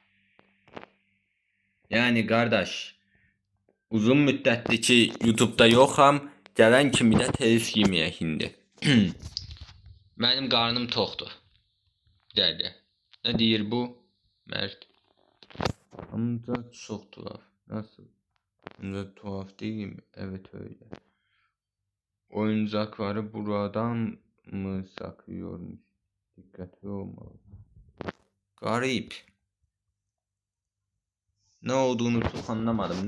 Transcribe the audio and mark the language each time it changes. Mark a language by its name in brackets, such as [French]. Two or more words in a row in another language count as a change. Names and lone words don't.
[Azerbaijani] Yani qardaş, uzun müddətdir ki YouTube'da yoxam. Gələn kimi də telif yeməyək indi. Mənim qarnım toxdur. Bir dəqiqə. Nə deyir bu? [Turkish] Mərd. Amca çox tuhaf. Nasıl? Amca tuhaf değil mi? Evet öyle. Oyuncakları buradan mı saklıyormuş? Dikkatli olmalı. Garip. Ne olduğunu çok anlamadım.